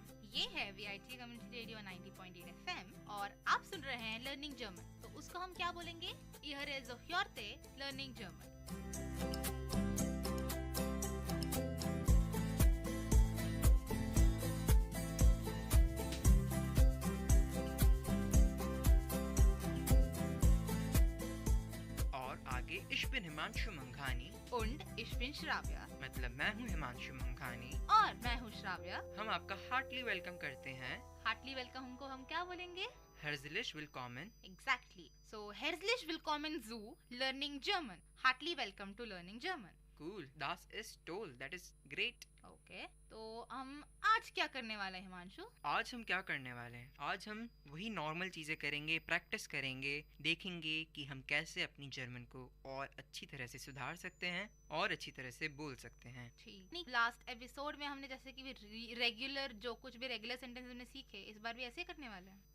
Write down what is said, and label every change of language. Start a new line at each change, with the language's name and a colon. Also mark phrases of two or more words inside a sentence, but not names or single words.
Hindi: ये है VIT Community Radio 90.8 FM और आप सुन रहे हैं लर्निंग जर्मन। तो उसको हम क्या बोलेंगे?
German: Ihr zuhörte Learning German।
Hindi: और आगे
German: Ich bin हिमांशु मंघानी und ich bin श्राव्या,
Hindi: मतलब मैं हूँ हिमांशु मंघानी और मैं हूँ श्राव्या। हम आपका
English: heartly welcome
Hindi: करते हैं।
English: heartly welcome
Hindi: को हम क्या बोलेंगे?
German: Herzlich willkommen। Exactly. So herzlich willkommen zu Learning German.
English: Heartily welcome to Learning German.
German: Cool. Das ist toll.
English: That is great। Okay.
Hindi: तो हम आज क्या करने वाले हैं हिमांशु? आज हम क्या करने वाले हैं? आज हम वही नॉर्मल चीजें करेंगे, प्रैक्टिस करेंगे, देखेंगे कि हम कैसे अपनी जर्मन को और अच्छी तरह से सुधार सकते हैं और अच्छी तरह से बोल सकते हैं। ठीक। लास्ट एपिसोड में हमने जैसे कि रेगुलर जो कुछ भी
English: regular sentence
Hindi: हमने सीखे, इस बार भी ऐसे करने वाले हैं।